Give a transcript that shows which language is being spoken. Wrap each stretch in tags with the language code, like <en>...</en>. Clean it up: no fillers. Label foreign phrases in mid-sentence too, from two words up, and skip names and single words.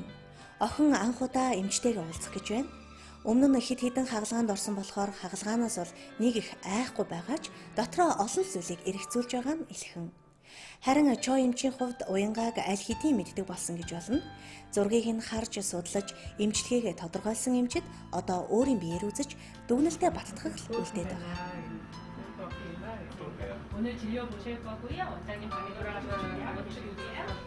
<mn>Охин анх удаа эмчтэйгээ уулзах гэж байна. Өмнө нь хэд хэдэн хагалгаанд орсон болохоор хагалгаанаас бол нэг их айхгүй байгаач дотроо олон зүйлийг эргэцүүлж байгаа нь илхэн. Харин Чой эмчийн хувьд уянгааг аль хэдийн мэддэг болсон гэж болно. Зургийг нь харж судлаж эмчилгээгээ тодорхойлсон эмчид одоо өөрийн биеэр үзэж дүгнэлтэд баттгах үлдээд байгаа.</mn> <ko>오늘 진료 보실 거고요. 원장님 방에 돌아가시면 약을 드릴게요.</ko>